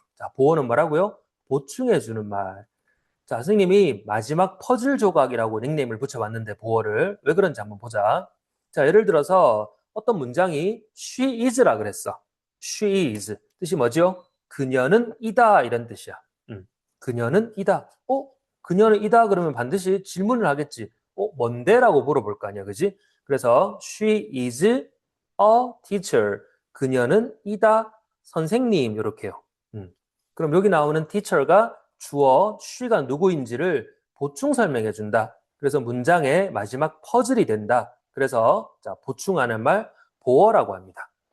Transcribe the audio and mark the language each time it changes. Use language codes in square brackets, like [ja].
[ko] 자, 보어는 뭐라고요? 보충해 주는 말. 자, 선생님이 마지막 퍼즐 조각이라고 닉네임을 붙여봤는데 보어를 왜 그런지 한번 보자. 자, 예를 들어서 어떤 문장이 she is라 그랬어. she is. 뜻이 뭐죠? 그녀는 이다 이런 뜻이야. 그녀는 이다. 그녀는 이다 그러면 반드시 질문을 하겠지. 뭔데? 라고 물어볼 거 아니야. 그지? 그래서 [en] she is a teacher. [ko] 그녀는 이다 선생님 이렇게요. 그럼 여기 나오는 teacher가 주어 she가 누구인지를 보충 설명해 준다. 그래서 문장의 마지막 퍼즐이 된다. 그래서 자, 보충하는 말 보어라고 합니다.